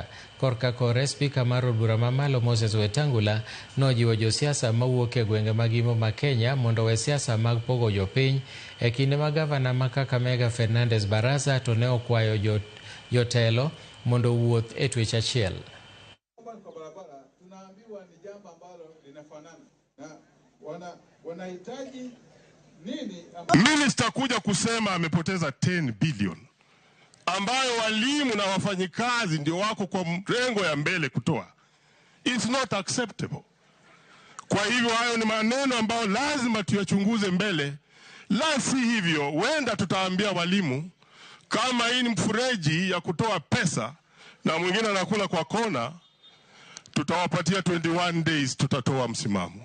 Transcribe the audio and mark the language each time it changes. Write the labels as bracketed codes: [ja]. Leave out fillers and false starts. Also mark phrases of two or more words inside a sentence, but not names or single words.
[luo] Korka kore spika mar od bura mamalo Moses Wetangula nojiwo josiasa mawuok e gwenge mag Imbo ma Kenya mondo we siasa mag pogo jopiny e kinde ma gavana ma Kakamega Fernandes Barasa to ne okwayo jotelo mondo wuoth e twech achiel. [sw] Minister kuja kusema amepoteza 10 billion ambayo walimu na wafanyikazi ndio wako kwa mrengo ya mbele kutoa. [en] It's not acceptable. [sw] Kwa hivyo hayo ni maneno ambayo lazima tuyachunguze mbele. La si hivyo, wenda tutaambia walimu kama hii ni mfureji ya kutoa pesa na mwingine anakula kwa kona, tutawapatia 21 days, tutatoa msimamo.